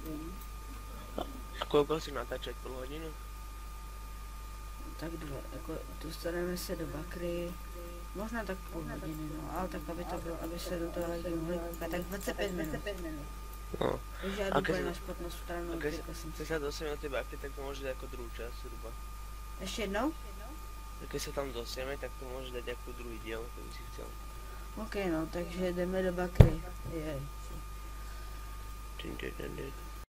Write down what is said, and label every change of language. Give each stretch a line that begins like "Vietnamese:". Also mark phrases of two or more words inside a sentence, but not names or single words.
Slovak: A koľko si natáčať?
Czech: Půl hodinu? Tak jako dostaneme se do bakry, možná tak půl hodiny, no, ale tak aby to bylo, aby se do toho lidi mohli koukat, tak 25 minut. No. Takže já jdu na špatnou stranu,
Slovak: A keď sa dostaneme do tej bakry, tak to môže dať ako druhú časť zhruba.
Czech: Ještě jednou?
Slovak: A keď sa tam dostaneme, tak to môže dať ako druhý diel, keby si chcel.
Czech: OK, no, takže jdeme do bakry. Jej. Dun, dun, dun, dun.